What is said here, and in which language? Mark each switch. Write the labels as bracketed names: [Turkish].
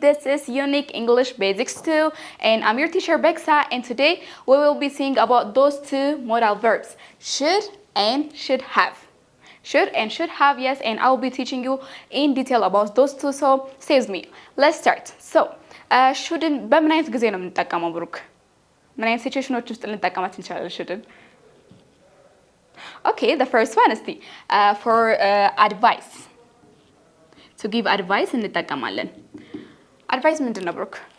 [English] This is Unique English Basics 2 and I'm your teacher Bexa, and today we will be seeing about those two modal verbs, should and should have. Should and should have, yes, and I will be teaching you in detail about those two, so stay with me. Let's start. [Amharic] So, shouldn't በምን አይነት ጊዜ ነው የምንጠቀመው ብሩክ? ምን አይነት ሲቹዌሽኖች ውስጥ ልንጠቀማት እንችላለን shouldn't? [English] Okay, the first one is for advice. To give advice [Amharic] እንጠቀማለን። advice ምንድን ነው ብሩክ?